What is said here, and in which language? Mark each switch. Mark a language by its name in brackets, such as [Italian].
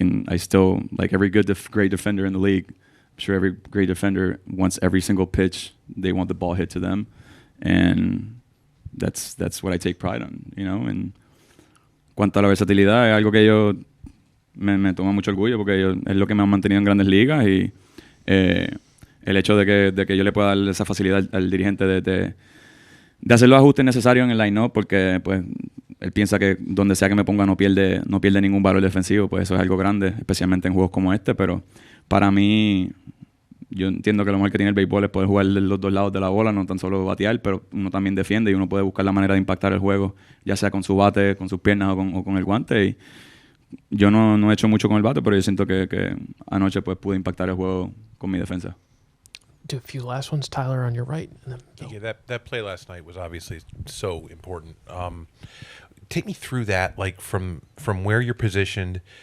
[English] I still, like every great defender in the league, I'm sure every great defender wants every single pitch, they want the ball hit to them. And that's what I take pride on, [Spanish] En cuanto a la versatilidad, es algo que yo me toma mucho orgullo porque es lo que me ha mantenido en grandes ligas y el hecho de que yo le pueda dar esa facilidad al dirigente de hacer los ajustes necesarios en el line-up, porque pues él piensa que donde sea que me ponga no pierde ningún valor defensivo, pues eso es algo grande, especialmente en juegos como este. Pero para mí, yo entiendo que lo mejor que tiene el béisbol es poder jugar de los dos lados de la bola, no tan solo batear, pero uno también defiende y uno puede buscar la manera de impactar el juego, ya sea con su bate, con sus piernas o con el guante. Y yo no he hecho mucho con el bate, pero yo siento que anoche pues pude impactar el juego con mi defensa. [English] Do a few last ones, Tyler, on your right. And then Bill. Yeah, that play last night was obviously so important. Take me through that, like from where you're positioned.